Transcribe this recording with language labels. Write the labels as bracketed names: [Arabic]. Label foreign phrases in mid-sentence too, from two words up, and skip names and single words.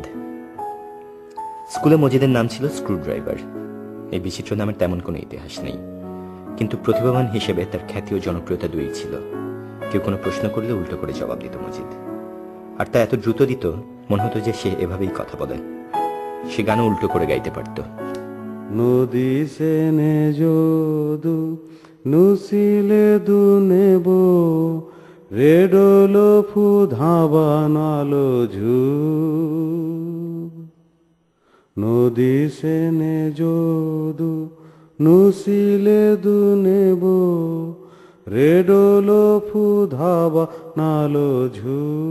[Bangla] স্কুলে মজিদের নাম ছিল স্ক্রুড্রাইভার। এই বিচিত্র নামের তেমন কোনো ইতিহাস নেই, কিন্তু প্রতিভাবান হিসেবে তার খ্যাতি ও জনপ্রিয়তা দুই ছিল। কেউ কোনো প্রশ্ন করলে উল্টো করে জবাব দিত মজিদ, আর তা এত দ্রুত দিত মনে হতো যে সে এভাবেই কথা বলে। সে গানও উল্টো করে গাইতে পারত। নদী সেনে যদু নুসিলে দুনেব রেডলো ফু ধাবানালো ঝু। নদী সেনে যদু নুসিলে দুনেব রেডলো ফু ধাবানালো ঝু।